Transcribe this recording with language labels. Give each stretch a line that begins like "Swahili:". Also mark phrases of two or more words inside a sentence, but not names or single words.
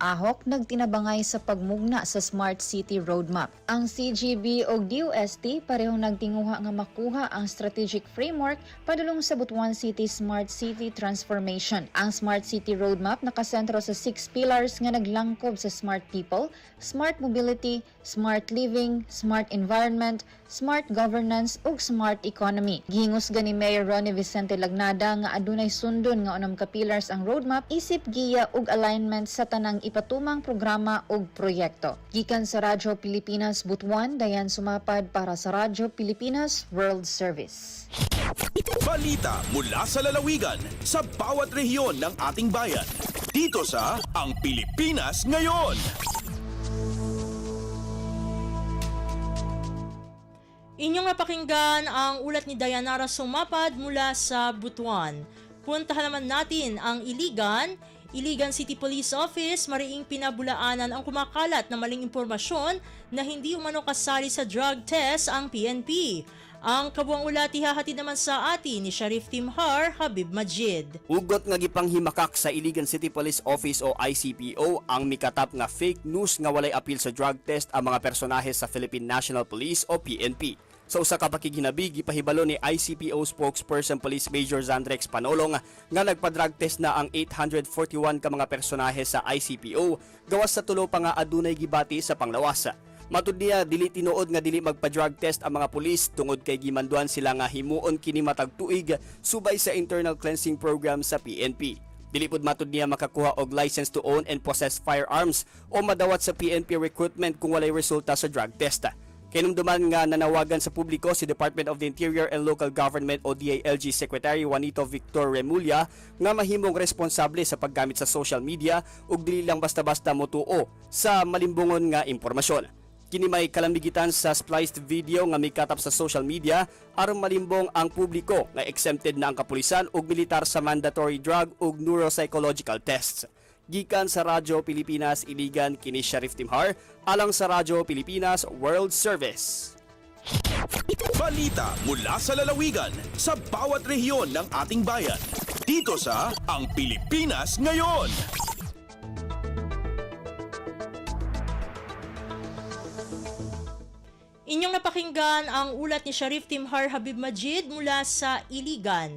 Cebuano: Ahok nagtinabangay sa pagmugna sa Smart City Roadmap. Ang CGB o DOST parehong nagtinguha nga makuha ang
English: strategic framework
Cebuano: padulong sa Butuan City Smart City Transformation. Ang Smart City Roadmap nakasentro sa 6 pillars nga naglangkob sa Smart People, Smart Mobility, Smart Living, Smart Environment, Smart Governance ug Smart Economy. Gihingusga ni Mayor Ronnie Vicente Lagnada nga adunay sundon nga unang ka-pillars ang roadmap isip giya ug alignment sa tanang ipatumang programa ug proyekto. Gikan sa Radyo Pilipinas Butuan, Dayan Sumapad para sa Radyo Pilipinas World Service.
Filipino: Balita mula sa lalawigan sa bawat rehiyon ng ating bayan. Dito sa Ang Pilipinas Ngayon. Inyong napakinggan ang ulat ni Dayanara Sumapad mula sa Butuan. Puntahan naman natin ang Iligan. Iligan City Police Office, mariing pinabulaanan ang kumakalat na maling impormasyon na hindi umano kasali sa drug test ang PNP. Ang kabuang ulat ihahatid naman sa atin ni Sheriff Timhar Habib Majid.
Cebuano: Ugot nga gipanghimakak sa Iligan City Police Office o ICPO ang mikatap nga fake news nga walay apil sa drug test ang mga personahe sa Philippine National Police o PNP. Sa usa ka pakiginabig, ipahibalo ni ICPO spokesperson Police Major Zandrex Panolong nga nagpa-drug test na ang 841 ka mga personahe sa ICPO gawas sa tulo pa nga adunay gibati sa panglawas. Matud niya, dili tinuod nga dili magpa-drug test ang mga pulis tungod kay gimanduan sila nga himuon kini matag tuig subay sa
English: internal cleansing program
Cebuano: sa PNP. Dili pud matud niya makakuha og
English: license to own and possess firearms
Cebuano: o madawat sa PNP recruitment kung walay resulta sa drug test. Kinumduman nga nanawagan sa publiko si Department of the Interior and Local Government o DILG Secretary Juanito Victor Remulla nga mahimong responsable sa paggamit sa
English: social media
Cebuano: ug dili lang basta-basta motuo sa malimbungon nga impormasyon. Kini may kalambigitan sa
English: spliced video
Cebuano: nga mikatap sa
English: social media
Cebuano: aron malimbong ang publiko nga exempted na ang kapulisan ug militar sa
English: mandatory drug
Cebuano: ug
English: neuropsychological tests.
Cebuano: Gikan sa Radyo Pilipinas Iligan kini Sheriff Timhar alang sa Radyo Pilipinas World Service.
Filipino: Balita mula sa lalawigan sa bawat rehiyon ng ating bayan. Dito sa Ang Pilipinas Ngayon. Inyong napakinggan ang ulat ni Sheriff Timhar Habib Majid mula sa Iligan.